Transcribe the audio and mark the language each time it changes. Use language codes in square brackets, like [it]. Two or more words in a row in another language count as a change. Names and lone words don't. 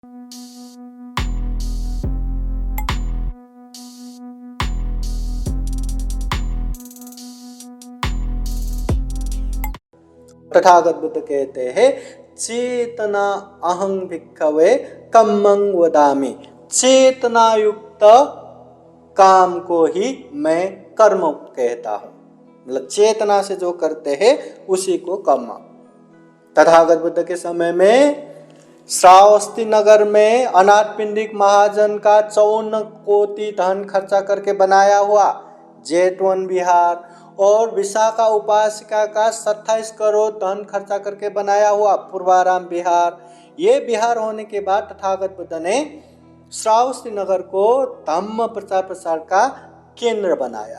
[hi] तथागत बुद्ध कहते हैं, [pi] चेतना अहं भिक्खवे कम्मं वदामि। [hi] चेतना युक्त काम को ही मैं कर्म कहता हूँ। मतलब चेतना से जो करते हैं उसी को कर्म। तथागत बुद्ध के समय में श्रावस्ती नगर में अनाथपिंडिक महाजन का 54 कोटि धन खर्चा करके बनाया हुआ जेतवन विहार और विशाखा उपासिका का 27 करोड़ धन खर्चा करके बनाया हुआ पूर्वाराम विहार, ये विहार होने के बाद तथागत बुद्ध ने श्रावस्ती नगर को धम्म प्रचार प्रसार का केंद्र बनाया।